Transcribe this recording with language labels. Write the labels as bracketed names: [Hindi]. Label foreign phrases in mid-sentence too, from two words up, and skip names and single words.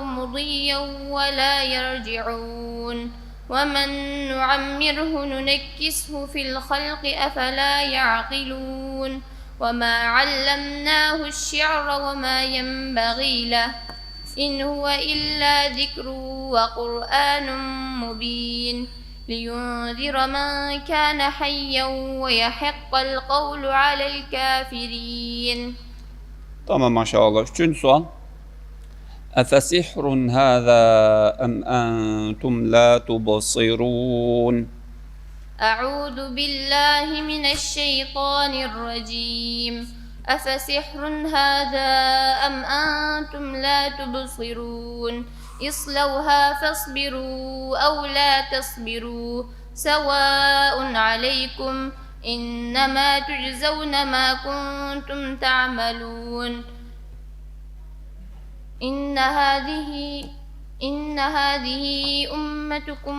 [Arabic] مضيا ولا يرجعون ومن نعمره ننكسه في الخلق أفلا يعقلون وما علمناه الشعر وما ينبغي له إن هو إلا ذكر وقرآن مبين لينذر من كان حيا ويحق القول على الكافرين. [Turkish] Tamam maşallah. Üçüncü sual. [Arabic] أفسحر هذا أم أنتم لا تبصرون. أعوذ بالله من الشيطان الرجيم. أفسحر هذا أم أنتم لا تبصرون اصلوها فاصبروا أو لا تصبروا سواء عليكم إنما تجزون ما كنتم تعملون إن هذه أمتكم